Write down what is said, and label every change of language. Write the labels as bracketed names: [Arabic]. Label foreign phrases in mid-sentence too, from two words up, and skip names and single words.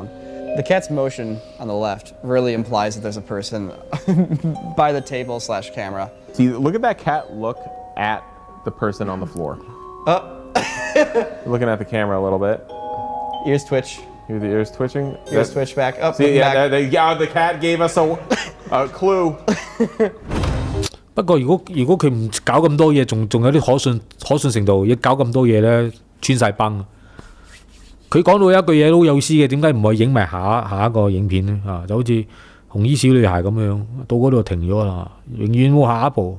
[English] The cat's motion on the left really implies that there's a person by the table / camera. See, look at that cat look at the person on the floor. Looking at the camera a little bit. Ears twitch. Hear the ears twitching? Ears twitch back up. See, yeah, back. The cat gave us a clue. [Cantonese] 不過如果佢唔搞咁多嘢，仲有啲可信程度，要搞咁多嘢咧，穿晒崩。佢講到一句嘢都好有意思嘅，點解唔可以影埋下一個影片咧？就好似紅衣小女孩咁樣，到嗰度停咗啦，永遠冇下一步。